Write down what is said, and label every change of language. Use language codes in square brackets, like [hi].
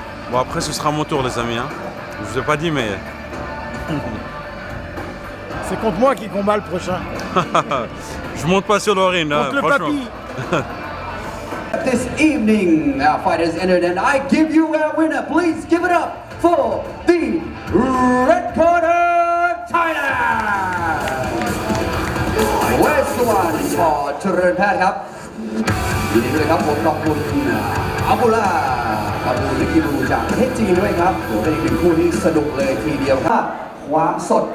[fr] Bon, après ce sera mon tour les amis. Hein. Je vous ai pas dit mais... C'est contre moi qui combat le prochain. Je monte pas sur le ring, hein, Contre le franchement. papy. [en] This evening, our fighters entered, and I give you our winner. Please give it up for the red corner, Thailand. Where's the one for [th] เจริญแพทย์ครับยินดีด้วยครับผมขอบคุณอับดุลลาอับดุลลิกิรูจากประเทศจีนด้วยครับเดี๋ยวเป็นอีกหนึ่งคู่ที่สนุกเลยทีเดียวครับความสด